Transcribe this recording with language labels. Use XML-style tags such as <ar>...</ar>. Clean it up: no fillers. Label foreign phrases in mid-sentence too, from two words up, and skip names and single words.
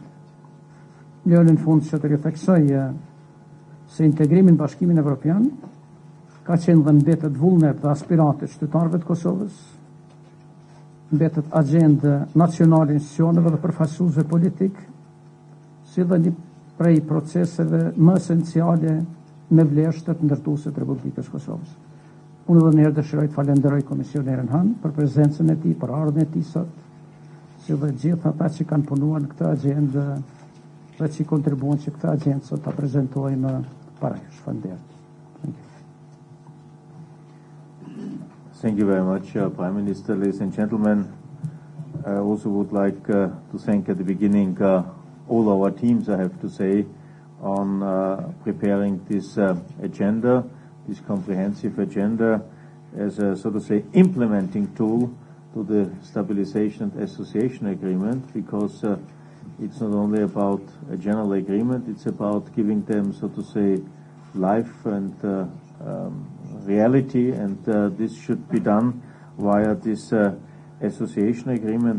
<sq>Në fund që të ritheksoj se integrimi në Bashkimin Evropian ka qenë dhe mbetet vullnet dhe aspiratet qytetarëve të Kosovës, mbetet agjendë nacionale institucioneve dhe përfaqësuesve politik, si dhe një prej proceseve më esenciale me vleshtet ndërtuese të Republikës Kosovës. Unë edhe njëherë dëshiroj të falenderoj komisionerin Hahn për prezencën e tij, për ardhmën e tij sot, si dhe gjithë ata që kanë punuar në këtë agjendë dhe që kontribuan që këtë agjendë sot ta prezantojmë para jush. Faleminderit.</sq> <en>Thank you very much, Prime Minister. Ladies and gentlemen, I also would like to thank at the beginning all our teams, I have to say, on preparing this agenda, this comprehensive agenda, as a, so to say, implementing tool to the Stabilization and Association Agreement, because it's not only about a general agreement, it's about giving them, so to say, life and reality, and this should be done via this association agreement.</en>